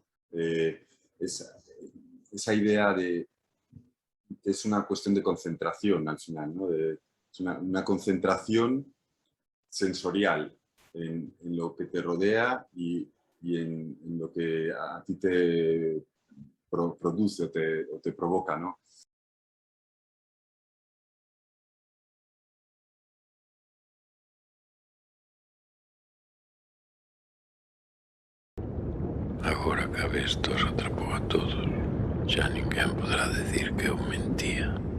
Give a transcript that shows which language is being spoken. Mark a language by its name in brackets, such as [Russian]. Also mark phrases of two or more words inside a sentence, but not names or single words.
[Spanish] Esa, esa idea de que es una cuestión de concentración al final, ¿no? Es una concentración sensorial en lo que te rodea y en lo que a ti te produce o te provoca, ¿no? [Galician] Agora que a vez os atrapou a todos, xa ninguén podrá decir que eu mentía.